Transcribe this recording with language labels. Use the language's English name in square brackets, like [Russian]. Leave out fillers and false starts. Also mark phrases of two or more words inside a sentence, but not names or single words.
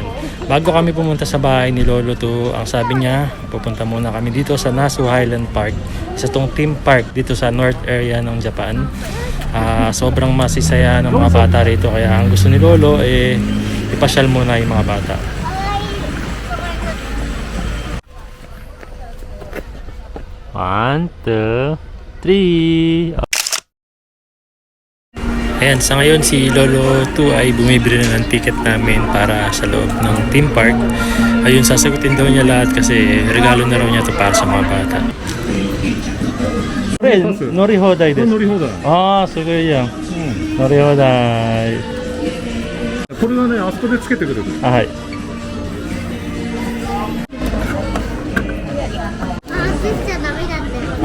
[Filipino] Bago kami pumunta sa bahay ni Lolo 2, ang sabi niya, pupunta muna kami dito sa Nasu Highland Park. Isa tong theme park dito sa [English] north area [Filipino] ng Japan. Sobrang masisaya ng mga bata rito kaya ang gusto ni Lolo ipasyal muna yung mga bata. [English] One, two, three. [Filipino] Ayan, sa ngayon si Lolo 2 ay bumibili na ng ticket namin para sa loob ng [English] theme park. [Filipino] Ayun, sasagutin daw niya lahat kasi regalo na raw niya ito para sa mga bata. [Japanese] 乗り放題です. 乗り放題. Sugoi yan. 乗り放題. これはね、あそこでつけてくれる。はい。焦っちゃダメだって。